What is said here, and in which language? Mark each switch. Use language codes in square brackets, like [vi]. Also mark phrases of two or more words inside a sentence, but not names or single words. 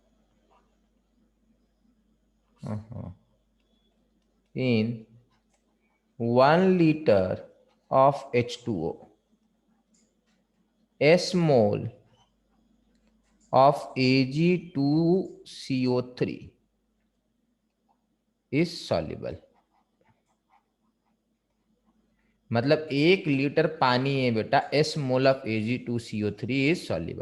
[en] in 1 liter of H2O, S mole of Ag2CO3 is soluble। [hi] मतलब 1 लीटर पानी है बेटा, [en] S mole of Ag2CO3 is soluble।